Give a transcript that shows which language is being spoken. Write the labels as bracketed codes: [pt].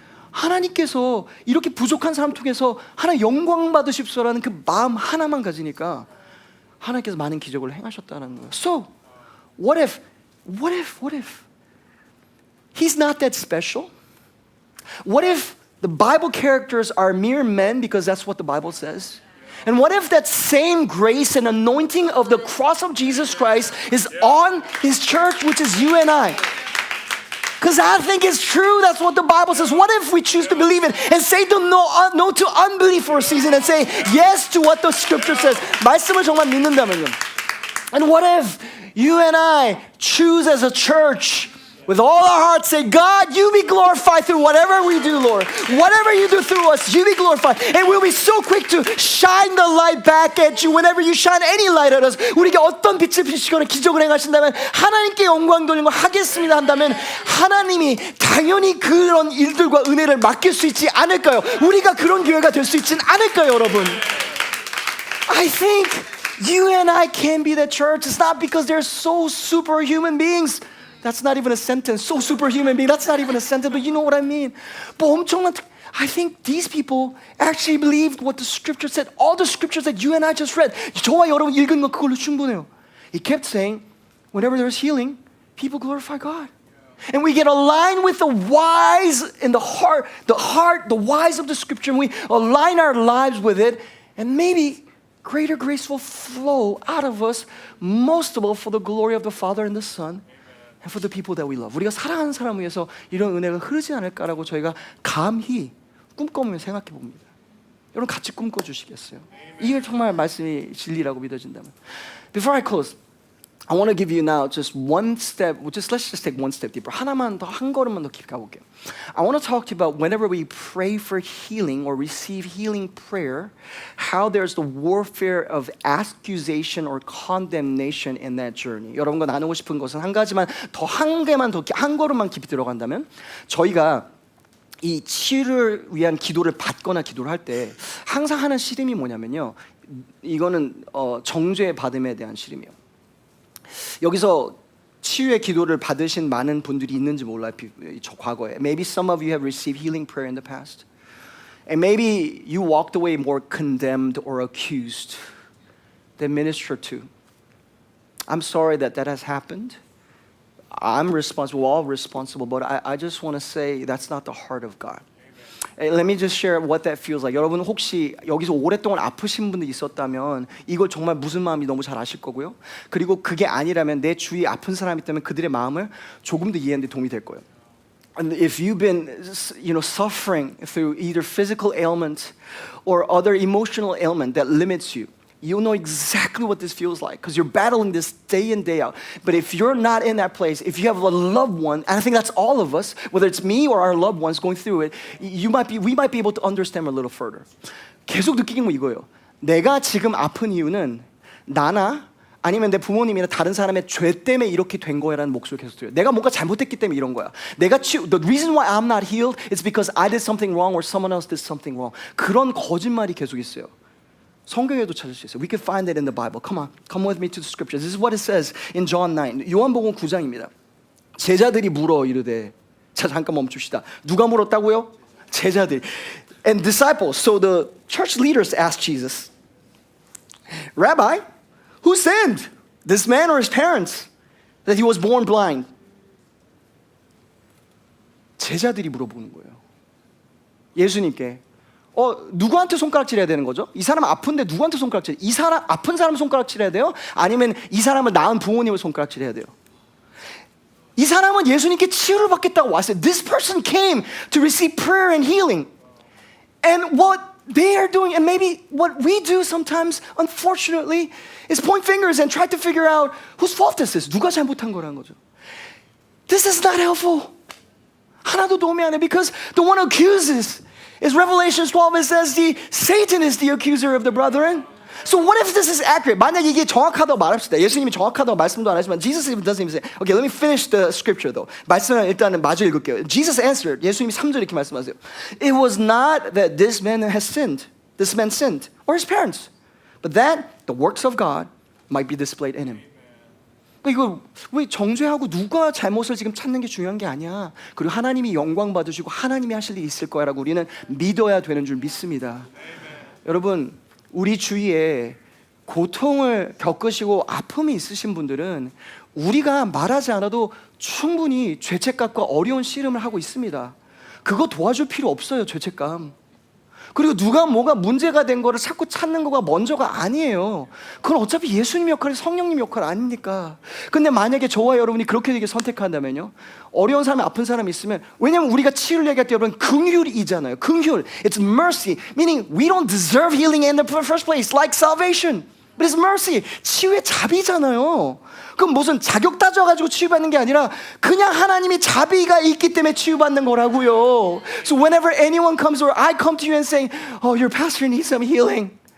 [ko] 하나님께서 이렇게 부족한 사람 통해서 하나님 영광 받으십시오라는 그 마음 하나만 가지니까 하나님께서 많은 기적을 행하셨다는 거예요. [en] So, what if he's not that special? What if the Bible characters are mere men because that's what the Bible says? And what if that same grace and anointing of the cross of Jesus Christ is on his church, which is you and I? Because I think it's true. That's what the Bible says. What if we choose to believe it and say no to unbelief for a season and say yes to what the scripture says? [ko] 말씀을 정말 믿는다면요. [en] And what if you and I choose as a church with all our hearts say, God, you be glorified through whatever we do, Lord. Whatever you do through us, you be glorified. And we'll be so quick to shine the light back at you whenever you shine any light at us. [ko] 우리에게 어떤 빛을 비추거나 기적을 행하신다면 하나님께 영광 돌리는 거 하겠습니다 한다면 하나님이 당연히 그런 일들과 은혜를 맡길 수 있지 않을까요? 우리가 그런 교회가 될 수 있지는 않을까요, 여러분? [en] I think you and I can be the church. It's not because they're so superhuman beings. That's not even a sentence. So superhuman being. That's not even a sentence, but you know what I mean. I think these people actually believed what the scripture said. All the scriptures that you and I just read. [ko] 저와 여러분 읽은 거 그걸로 충분해요. [en] He kept saying, whenever there's healing, people glorify God. And we get aligned with the wise in the heart, the wise of the scripture, and we align our lives with it, and maybe greater grace will flow out of us, most of all for the glory of the Father and the Son. And for the people that we love. [ko] 우리가 사랑하는 사람을 위해서 이런 은혜가 흐르지 않을까라고 저희가 감히 꿈꿔보며 생각해 봅니다. 여러분 같이 꿈꿔 주시겠어요? 이게 정말 말씀이 진리라고 믿어진다면. [en] Before I close, I want to give you now just one step. Let's just take one step deeper. [ko] 한 걸음만 더 깊게 가볼게요. [en] I want to talk to you about whenever we pray for healing or receive healing prayer, how there's the warfare of accusation or condemnation in that journey. [ko] 여러분과 나누고 싶은 것은 한 가지만 한 걸음만 깊이 들어간다면 저희가 이 치유를 위한 기도를 받거나 기도를 할 때 항상 하는 씨름이 뭐냐면요. 이거는 정죄 받음에 대한 씨름이에요. 여기서 치유의 기도를 받으신 많은 분들이 있는지 몰라요. 저 과거에. [en] Maybe some of you have received healing prayer in the past. And maybe you walked away more condemned or accused than ministered to. I'm sorry that has happened. I'm responsible, we're all responsible, but I just want to say that's not the heart of God. Let me just share what that feels like. [ko] 여러분 혹시 여기서 오랫동안 아프신 분들 있었다면 이걸 정말 무슨 마음이 너무 잘 아실 거고요. 그리고 그게 아니라면 내 주위에 아픈 사람이 있다면 그들의 마음을 조금 더 이해하는 데 도움이 될 거예요. [en] And if you've been, suffering through either physical ailment or other emotional ailment that limits you, you'll know exactly what this feels like because you're battling this day in, day out. But if you're not in that place, if you have a loved one, and I think that's all of us, whether it's me or our loved ones going through it, we might be able to understand a little further. [ko] 계속 느끼는 건 이거예요. 내가 지금 아픈 이유는 나나 아니면 내 부모님이나 다른 사람의 죄 때문에 이렇게 된 거야라는 목소리를 계속 들어요. 내가 뭔가 잘못했기 때문에 이런 거야. [en] The reason why I'm not healed is because I did something wrong or someone else did something wrong. [ko] 그런 거짓말이 계속 있어요. 성경에도 찾을 수 있어요. [en] We can find it in the Bible. Come with me to the scriptures. This is what it says in John 9. [ko] 요한복음 9장입니다. 제자들이 물어 이르되, 자 잠깐 멈춥시다. 누가 물었다고요? 제자들. [en] And disciples. So the church leaders asked Jesus, Rabbi, who sinned, this man or his parents, that he was born blind? [ko] 제자들이 물어보는 거예요. 예수님께. 누구한테 손가락질해야 되는 거죠? 이 사람 아픈데 누구한테 손가락질? 이 사람 아픈 사람 손가락질해야 돼요? 아니면 이 사람을 낳은 부모님을 손가락질해야 돼요? 이 사람은 예수님께 치유를 받겠다고 왔어요. [en] This person came to receive prayer and healing. And what they are doing, and maybe what we do sometimes, unfortunately, is point fingers and try to figure out whose fault this is. [ko] 누가 잘못한 거라는 거죠. [en] This is not helpful. [ko] 하나도 도움이 안 해. [en] Because the one who accuses is Revelation 12. It says Satan is the accuser of the brethren. So what if this is accurate? [ko] 만약 이게 정확하다고 말합시다. 예수님이 정확하다고 말씀도 안 하지만 [en] Jesus doesn't even say. Okay, let me finish the scripture though. [ko] 말씀을 일단은 마저 읽을게요. [en] Jesus answered. [ko] 예수님이 3절 이렇게 말씀하세요. [en] It was not that this man sinned, or his parents, but that the works of God might be displayed in him. [ko] 이거 왜 정죄하고 누가 잘못을 지금 찾는 게 중요한 게 아니야. 그리고 하나님이 영광 받으시고 하나님이 하실 일이 있을 거야라고 우리는 믿어야 되는 줄 믿습니다. 여러분, 우리 주위에 고통을 겪으시고 아픔이 있으신 분들은 우리가 말하지 않아도 충분히 죄책감과 어려운 씨름을 하고 있습니다. 그거 도와줄 필요 없어요. 죄책감. 그리고 누가 뭐가 문제가 된 거를 자꾸 찾는 거가 먼저가 아니에요. 그건 어차피 예수님 역할이 성령님 역할 아닙니까? 근데 만약에 저와 여러분이 그렇게 되게 선택한다면요, 어려운 사람, 아픈 사람이 있으면, 왜냐면 우리가 치유를 얘기할 때 여러분 긍휼이잖아요. [en] 긍휼, it's mercy, meaning we don't deserve healing in the first place, like salvation, but it's mercy. [ko] 치유의 자비잖아요. 그럼 무슨 자격 따져가지고 치유받는 게 아니라 그냥 하나님이 자비가 있기 때문에 치유받는 거라고요. [en] So whenever anyone comes or I come to you and saying, oh, your pastor needs some healing.